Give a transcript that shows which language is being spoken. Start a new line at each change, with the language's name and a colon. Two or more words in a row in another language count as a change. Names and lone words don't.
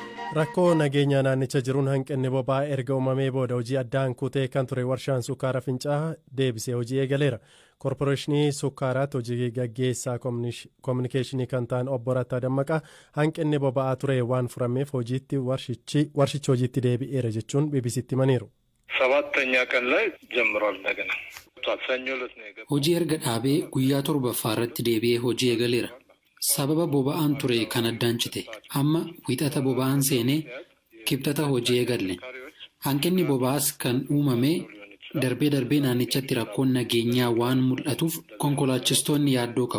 Oromo: Rakkoo nageenya naannicha jiruun hanqinni boba'aa erga uumamee booda hojii addaan kutee kan ture warshaan sukkaara Fincaa'aa deebisee hojii eegaleera. Koorporeeshinii sukkaaraatti hojii gaggeessaa koominikeeshinii kan ta'an obbo Rattaa Dammaqaa hanqinni boba'aa ture waan furameef warshichi hojiitti deebi'eera jechuun BBC'tti himaniiru.
Amharic: ሰባተኛ ቀን ላይ ጀምሯል እንደገና
Oromo: hojii erga dhaabee guyyaa torbaffaa irratti deebi'ee hojii eegaleera. Sababa boba'aan ture kan addaan cite amma wixata boba'aan seenee kibxata hojii eegalle. Hanqinni boba'aas kan uumame darbee naannichatti rakkoon nageenyaa waan mul'atuuf konkolaachistoonni yaaddoo qabu.